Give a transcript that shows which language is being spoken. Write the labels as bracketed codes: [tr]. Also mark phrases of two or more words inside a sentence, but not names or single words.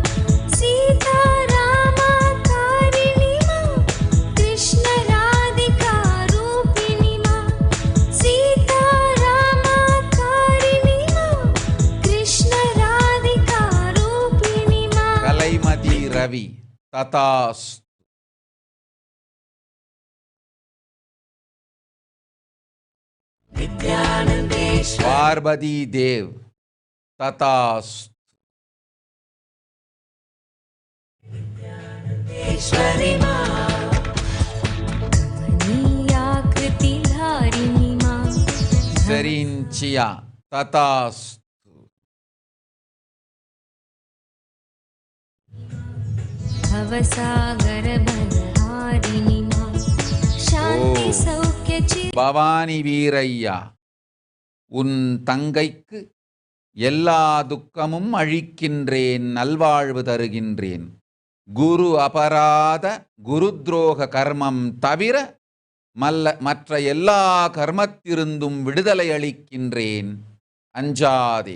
[sa] सीतारामकारिणी मां कृष्ण राधिका रूपिणी मां सीतारामकारिणी मां कृष्ण राधिका रूपिणी मां [ta] கலைமதி ரவி. ததாஸ். [sa] नित्यानन्देश्वरि [ta] பார்வதி தேவ். ததாஸ். [sa] मां कमनीयाकृतिधारिणी मां [ta] செரின்சியா. ததாஸ். [sa] भवसागरबलहारिणी मां शान्ति सौख्य [ta] பவானி வீரையா. உன் தங்கைக்கு எல்லா துக்கமும் அழிக்கின்றேன், நல்வாழ்வு தருகின்றேன். குரு அபராத குருத்ரோக கர்மம் தவிர மற்ற எல்லா கர்மத்திருந்தும் விடுதலை அளிக்கின்றேன், அஞ்சாதே.